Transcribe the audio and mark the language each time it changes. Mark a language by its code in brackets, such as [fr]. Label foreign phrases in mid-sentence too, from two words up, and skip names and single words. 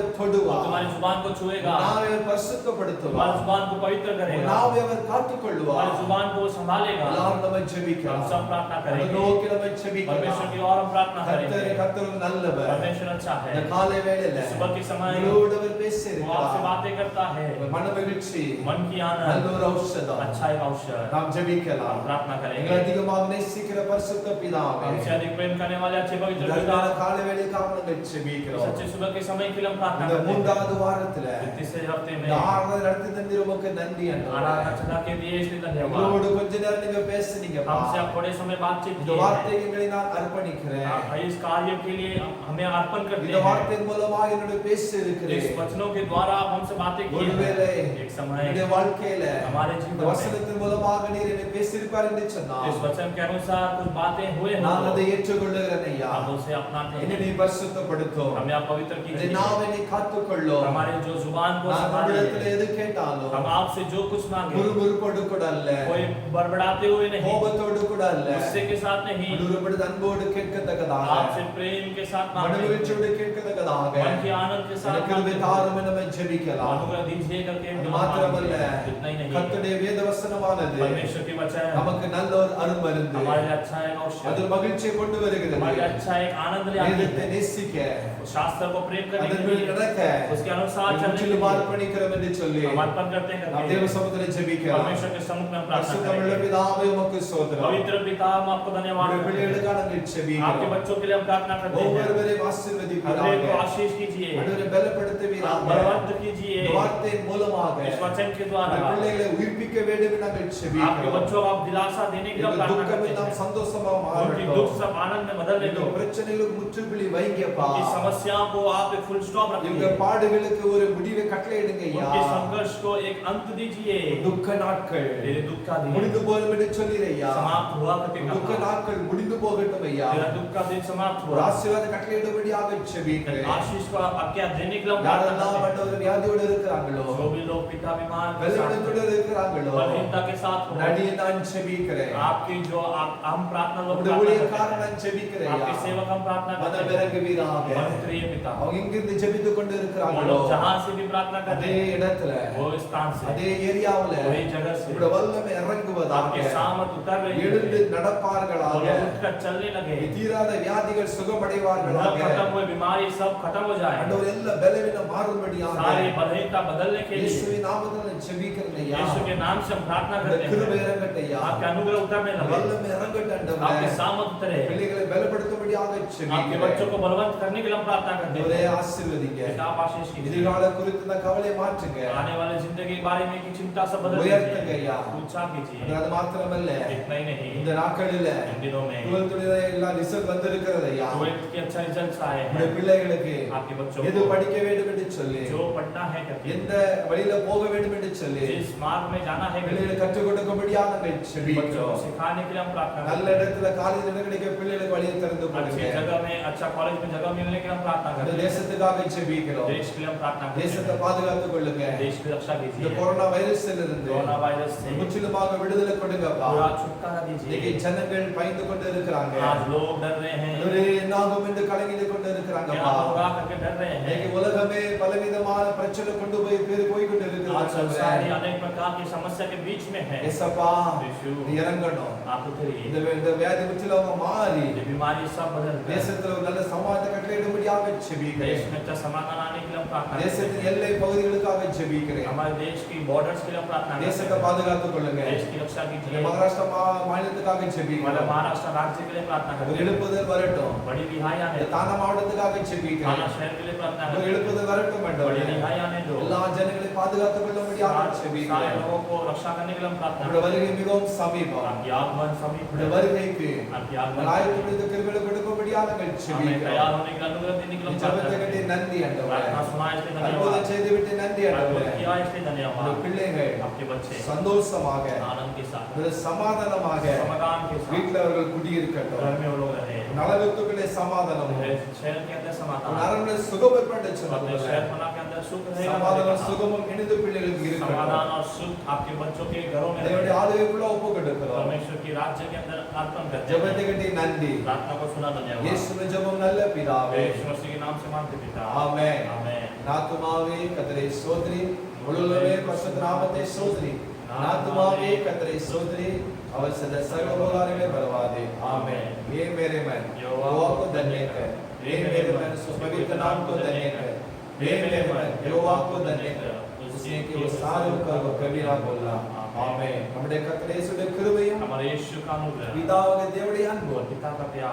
[hi] वो [ta] தொடுவார். [hi] तुम्हारी जुबान को छुएगा, [ta] நாவை அவர் [hi] तुम्हारी [ta] பரிசுத்தப்படுத்துவார். [hi] जुबान को पवित्र करेगा, [ta] நாவை அவர் [hi] तुम्हारी [ta] காத்துக்கொள்வார். [hi] जुबान को संभालेगा। [ta] எல்லாரும் நம்ம [hi] हम [ta] ஜெபிக்கலாம். [hi] सब प्रार्थना [ta] அதை [hi] करेंगे, [ta] நோக்கி நம்ம [hi] परमेश्वर [ta] ஜெபிக்கலாம். [hi] की ओर हम प्रार्थना [ta] கர்த்தர் [hi] करेंगे। [ta] கர்த்தர் நல்லவர். [hi] परमेश्वर अच्छा है, [ta] இந்த காலை வேளையில [hi] सुबह के समय [ta] உங்களோடு அவர் [hi] वो आपसे [ta] பேசியிருக்கிறார். [hi] बातें करता है, [ta] மனமகிழ்ச்சி [hi] मन की [ta] நல்ல [hi] आनंद [ta] ஒரு ஔஷதம். [hi] अच्छा एक औषध। [ta] நாம் [hi] हम [ta] ஜெபிக்கலாம். [hi] प्रार्थना [ta] எங்களை [hi] करेंगे, [ta] அதிகமாக நேசிக்கிற பரிசுத்த பிதாவே, [hi] हमसे अधिक प्रेम करने वाले अच्छे पवित्र [ta] இந்த [hi] पिता, [ta] அருமையான காலை வேளைக்காக நாங்கள் [hi] इस [ta] ஜெபிக்கிறோம். [hi] अच्छे सुबह के समय के लिए हम प्रार्थना [ta] இந்த [hi] करते हैं। [ta] மூன்றாவது வாரத்துல [hi] इस तीसरे हफ्ते में [ta] இந்த ஆராதனை நடத்தி தந்தீர், உமக்கு நன்றி [hi] आराधना [ta] ஆண்டவரே. [hi] चला के दिए इसलिए धन्यवाद। [ta] உங்களோடு கொஞ்ச நேரம் நீங்க பேசுனீங்கப்பா. [hi] हमसे आप थोड़े समय बातचीत [ta] இந்த [hi] किए हैं। [ta] வார்த்தைகளை நான் அர்ப்பணிக்கிறேன். [hi] इस कार्य के लिए हमें अर्पण करते [ta] இந்த [hi] हैं। [ta] வார்த்தையின் மூலமாக என்னோட பேச [hi] इस [ta] இருக்கிறேன். [hi] वचन वचनों के द्वारा आप हमसे बातें किए [ta] ஒருவேளை [hi] हैं। एक समय [ta] என்னுடைய வாழ்க்கையில [hi] हमारे [ta] இந்த [hi] जीवन में [ta] வசனத்தின் மூலமாக நீர் என்னை பேசியிருப்பார் என்று [hi] इस [ta] சொன்னார். [hi] वचन के अनुसार कुछ बातें हुए [ta] நான் [hi] हैं [ta] அதை ஏற்றுக்கொள்ளுகிறேன் ஐயா. [hi] हम उसे अपनाते [ta] என்னை [hi] हैं। [ta] நீ பரிசுத்தப்படுத்தும். [hi] हमें आप पवित्र [ta] என்னை [hi] कीजिए, [ta] நாவை காத்துக்கொள்ளும். [hi] हमारे जो जुबान को [ta] நான் [hi] संभालिए, [ta] உம்மிடத்தில் எது கேட்டாலும் [hi] हम आपसे जो कुछ मांगे [ta] முறுமுறுப்போடு கூட அல்ல, [hi] कोई बड़बड़ाते हुए नहीं, [ta] கோபத்தோடு கூட அல்ல, [hi] गुस्से के साथ नहीं, [ta] உம்முடைய அன்போடு கேட்கத்தக்கதாக, [hi] आपसे प्रेम के साथ मांगे, [ta] மனமகிழ்ச்சியோடு கேட்கத்தக்கதாக [hi] मन के आनंद के साथ [ta] எனக்கு [hi] मांगे। [ta] கிருபை தாரும் என நம்ம ஜெபிக்கலாம். [hi] अनुग्रह दीजिए करके [ta] அது [hi] हम [ta] மாத்திரமல்ல, [hi] मांगे। इतना ही नहीं, [ta] கர்த்தருடைய வேத வசனமானது [hi] परमेश्वर के वचन [ta] நமக்கு நல்ல ஒரு அருமருந்து. [hi] हमारे लिए अच्छा एक [ta] அது [hi] औषध, [ta] மகிழ்ச்சியை கொண்டு வருகிறது. [hi] हमारे लिए अच्छा एक आनंद ले आती [ta] வேதத்தை [hi] है। [ta] நேசிக்க, [hi] शास्त्र को प्रेम करने के [ta] அதன்படி [hi] लिए, [ta] நடக்க, [hi] उसके अनुसार चलने के [ta] முற்றிலும் [hi] लिए [ta] அர்ப்பணிக்கிறோம் என்று சொல்லி [hi] हम अर्पण करते हैं [ta] நாம் [hi] करके [ta] தேவ சமூகத்தில் ஜெபிக்கலாம். [hi] परमेश्वर के सम्मुख में हम प्रार्थना [ta] பரிசுத்தமுள்ள [hi] करेंगे। [ta] பிதாவே உமக்கு ஸ்தோத்திரம். [hi] पवित्र पिता, हम आपको धन्यवाद [ta] உம்முடைய [hi] करते हैं। [ta] பிள்ளைகளுக்காக நாங்கள் [hi] आपके [ta] ஜெபிக்கிறோம். [hi] बच्चों के लिए हम प्रार्थना करते हैं। [ta] ஒவ்வொருவரையும் [hi] हर एक [ta] ஆசீர்வதிப்பீராக. [hi] को आशीष कीजिए, [ta] ஆண்டவரே பலப்படுத்துவீராக. [hi] बलवंत कीजिए। [ta] இந்த வார்த்தையின் மூலமாக [hi] इस वचन के द्वारा [ta] உம்முடைய பிள்ளைகளை உயிர்ப்பிக்க வேண்டும் என்று நாங்கள் [hi] आपके [ta] ஜெபிக்கிறோம். [hi] बच्चों को आप दिलासा देने के लिए [ta] எங்கள் [hi] प्रार्थना [ta] துக்கம் [hi] करते [ta] எல்லாம் [hi] हैं। [ta] சந்தோஷமா [hi] उनकी [ta] மாறட்டும். [hi] दुख सब आनंद में बदल [ta] இந்த [hi] दो। [ta] பிரச்சனைகளுக்கு முற்றுப்புள்ளி வைங்கப்பா. [hi] उनकी समस्याओं को आप एक [en] full stop [ta] இவங்க [hi] रखिए। [ta] பாடுகளுக்கு ஒரு முடிவை கட்டளையிடுங்க ஐயா. [hi] उनके संघर्ष को एक अंत दीजिए। [ta] துக்க நாட்கள் [hi] तेरे दुख का दिन [ta] முடிந்து போகும் என்று சொல்லிரையா. [hi] समाप्त हुआ करके [ta] துக்க [hi] कहा। [ta] நாட்கள் முடிந்து போகட்டும் ஐயா. [hi] तेरा दुख का दिन समाप्त [ta] ஒரு [hi] हुआ। [ta] ஆசீர்வாத கட்டளையிடும்படியாக ஜெபிக்கிறேன். [hi] आशीष को आप आज्ञा देने के लिए हम प्रार्थना [ta] யாரெல்லாம் [hi] करते [ta] ஆண்டவரே வியாதியோடு இருக்கிறாங்களோ, [hi] हैं। जो भी लोग पिता बीमार के [ta] பலவீனத்தோடு [hi] साथ, [ta] இருக்கிறாங்களோ, [hi] बलहीनता के साथ हो, [ta] நடியை நான் ஜெபிக்கிறேன். [hi] आपकी जो हम प्रार्थना लोग [ta] உம்முடைய [hi] प्रार्थना [ta] ஊழியக்காரன் [hi] करते [ta] நான் [hi] हैं। [ta] ஜெபிக்கிறேன் [hi] आपके [ta] ஐயா. [hi] सेवक हम प्रार्थना करते हैं। [ta] மனமிரங்குவீராக. [hi] पवित्र पिता, [ta] அவங்க எங்கிருந்து ஜெபித்துக் கொண்டு [hi] वो [ta] இருக்கிறாங்களோ, [hi] लोग जहाँ से भी प्रार्थना करते [ta] அதே [hi] हैं, [ta] இடத்துல, [hi] वो स्थान से, [ta] அதே ஏரியாவுல [hi] वही जगह से [ta] உம்முடைய வல்லமை இறங்குவதாக. [hi] आपके सामर्थ उतर रही [ta] எழுந்து [hi] है। [ta] நடப்பார்களாக. [hi] वो लोग उठकर चलने लगे। [ta] தீராத வியாதிகள் [hi] न [ta] சுகமடைவார்களாக. [hi] खत्म हुए बीमारी सब खत्म हो जाए। [ta] ஆண்டவரே எல்லா பலவீனம் மாறும்படியாக [hi] सारी बलहीनता बदलने के लिए [ta] இயேசுவின் நாமத்தில் நான் ஜெபிக்கிறேன் ஐயா. [hi] यीशु के नाम से हम प्रार्थना [ta] இந்த [hi] करते [ta] கிருபை [hi] हैं। [ta] இறங்கட்டும் ஐயா. [hi] आपके अनुग्रह उतरने लगे, [ta] வல்லமை இறங்கட்டும் [hi] आपके [ta] ஆண்டவரே. [hi] सामर्थ उतरे, [ta] பிள்ளைகளை பலப்படுத்தும்படியாக [hi] आपके [ta] ஜெபிக்கிறேன். [hi] बच्चों को बलवंत करने के लिए हम प्रार्थना करते [ta] ஆண்டவரே [hi] हैं। [ta] ஆசீர்வதிங்க. [hi] पिता आप आशीष कीजिए। [ta] எதிர்கால குறித்து இந்த கவலையை மாற்றுங்க. [hi] आने वाले जिंदगी के बारे में की चिंता सब बदल [ta] உயர்த்துங்க [hi] दीजिए, [ta] ஐயா. [hi] ऊंचा कीजिए। [ta] அது மாத்திரமல்ல, [hi] इतना ही नहीं, [ta] இந்த நாட்களில [hi] इन दिनों में [ta] 12th உடைய எல்லா ரிசல்ட் வந்திருக்கிறது ஐயா. [hi] 12th के अच्छा रिजल्ट्स आए [ta] உடைய [hi] हैं। [ta] பிள்ளைகளுக்கு [hi] आपके बच्चों [ta] எது [hi] को [ta] படிக்க வேண்டும் என்று சொல்லி, [hi] जो पढ़ना है करके, [ta] எந்த வழியில போக வேண்டும் என்று சொல்லி [hi] जिस मार्ग में जाना है करके, [ta] பிள்ளைகளை கற்றுக் கொடுக்கும்படியாக நாங்கள் [hi] बच्चों को [ta] ஜெபிக்கிறோம். [hi] सिखाने के लिए हम प्रार्थना [ta] நல்ல [hi] करते हैं। [ta] இடத்துல காலேஜ் கிடைக்க பிள்ளைகளுக்கு வழியை திறந்து [hi] अच्छी [ta] கொடுங்க. [hi] जगह में, अच्छा कॉलेज में जगह मिलने के लिए हम प्रार्थना [ta] அந்த [hi] करते हैं। [ta] தேசத்துக்காக ஜெபிக்கிறோம். [hi] देश के लिए हम प्रार्थना करते [ta] தேசத்தை [hi] हैं। [ta] பாதுகாத்துக் கொள்ளுங்க. [hi] देश की रक्षा [ta] இந்த [hi] कीजिए। [ta] கொரோனா வைரஸில் இருந்து [hi] कोरोना वायरस से [ta] முற்றிலுமாக விடுதலை கொடுங்கப்பா. [hi] पूरा छुटकारा [ta] இன்னைக்கு [hi] दीजिए। [ta] ஜனங்கள் பயந்து கொண்டு இருக்கிறாங்க. [hi] आज लोग डर रहे हैं, [ta] ஆண்டவரே, என்னாகும் என்று கலங்கி கொண்டு [hi] क्या [ta] இருக்கிறாங்கப்பா. [hi] होगा करके डर रहे [ta] இன்னைக்கு [hi] हैं। [ta] உலகமே பலவிதமான பிரச்சனை கொண்டு போய் போய் கொண்டு [hi] आज संसार ही [ta] இருக்கிறாங்க. [hi] अनेक प्रकार की समस्या के बीच में है। [ta] ஏசப்பா, [hi] यीशु, [ta] நீ இறங்கணும். [hi] आप उतरिए, [ta] இந்த வியாதி முற்றிலும் மாறி [hi] ये बीमारी सब बदल गए। [ta] தேசத்துல ஒரு நல்ல சமாதான கட்டளையிடும்படியாக [hi] देश [ta] ஜெபிக்கிறேன். [hi] में अच्छा समाधान आने के लिए हम प्रार्थना करते [ta] தேசத்தின் [hi] हैं। [ta] எல்லை பகுதிகளுக்காக ஜெபிக்கிறேன். [hi] हमारे देश की बॉर्डर्स के लिए हम प्रार्थना करते [ta] தேசத்தை [hi] हैं। [ta] பாதுகாத்துக் கொள்ளுங்க. [hi] देश की रक्षा [ta] இந்த [hi] कीजिए। [ta] மகாராஷ்டிரா மாநிலத்துக்காக [hi] हमारे [ta] ஜெபிக்கிறேன். [hi] महाराष्ट्र राज्य के लिए प्रार्थना [ta] ஒரு [hi] करते हैं। [ta] எழுப்புதல் வரட்டும். [hi] बड़ी रिहाई आने [ta] இந்த [hi] दो। [ta] தானா மாவட்டத்துக்காக [hi] थाना [ta] ஜெபிக்கிறேன். [hi] शहर के लिए प्रार्थना [ta] ஒரு [hi] करते हैं। [ta] எழுப்புதல் வரட்டும் [hi] बड़ी [ta] ஆண்டவரே. [hi] रिहाई आने दो। [ta] எல்லா ஜனங்களையும் பாதுகாத்துக் கொள்ளும்படியாக [hi] सारे [ta] ஜெபிக்கிறேன். [hi] लोगों को रक्षा करने के लिए हम प्रार्थना [ta] உங்களுடைய [hi] करते [ta] வருகை மிகவும் சமீபம். [hi] हैं। आपकी आगमन समीप [ta] உங்களுடைய [hi] है। [ta] வருகைக்கு [hi] आपकी आगमन [ta] ஆயத்தப்படுத்த கிருபைகளை கொடுக்கும்படியாக நாங்கள் [hi] हमें [ta] ஜெபிக்கிறோம். [hi] तैयार होने के लिए अनुग्रह देने के लिए हम [ta] இந்த [hi] प्रार्थना [ta] ஜெபத்தை [hi] करते [ta] கட்டி [hi] हैं। [ta] நன்றி ஆண்டவரே. [hi] प्रार्थना सुना इसलिए [ta] அற்புதம் [hi] धन्यवाद। [ta] செய்து விட்டு நன்றி [hi] अद्भुत [ta] ஆண்டவரே. [hi] किया इसलिए [ta] உங்களுடைய [hi] धन्यवाद। [ta] பிள்ளைகள் [hi] आपके बच्चे [ta] சந்தோஷமாக [hi] आनंद के साथ, [ta] ஒரு சமாதானமாக [hi] समाधान के साथ [ta] வீட்டில் அவர்கள் குடியிருக்கட்டும். [hi] घर में वो लोग रहे। [ta] நலவித்துக்களே சமாதானமும் [hi] शहर के अंदर समाधान, [ta] நரம்பு சுகம் ஏற்பட்டு [hi] अपने [ta] சொன்னது [hi] शहर बना के अंदर सुख रहेगा। [ta] சமாதானம் சுகமும் இணைந்து பிள்ளைகளுக்கு இருக்கட்டும். [hi] समाधान और सुख आपके बच्चों के घरों में [ta] தேவனுடைய [hi] रहे। [ta] ஆளுகைக்குள்ள ஒப்பு கொடுக்கிறோம். [hi] परमेश्वर की राज्य के अंदर अर्पण करते [ta] ஜெபத்தை [hi] हैं। [ta] கட்டி நன்றி. [hi] प्रार्थना को सुना धन्यवाद। [ta] இயேசுவின் ஜெபம் நல்ல பிதாவே. [hi] यीशु मसीह के नाम से मांगते पिता, [ta] ஆமென். [hi] आमेन। [ta] நாத்துமாவே கர்த்தரை ஸ்தோத்திரி. முழுவதுமே பரிசுத்த நாமத்தை ஸ்தோத்திரி. நாத்துமாவே கர்த்தரை ஸ்தோத்திரி. அவர் செய்த சகல உபகாரங்களை மறவாதே. ஆமென். [hi] ये मेरे मन यहोवा को धन्य कर. ये मेरे मन उस पवित्र नाम को धन्य कर. ये मेरे मन यहोवा को धन्य कर. उसने कि वो सारे कर वो कभी ना बोलना. [ta] ஆமென். நம்முடைய கர்த்தர் இயேசுவின் கிருபையும் [hi] हमारे यीशु का अनुग्रह, [ta] பிதாவாகிய தேவனுடைய [hi] और [ta] அன்பும் [hi] पिता का प्यार,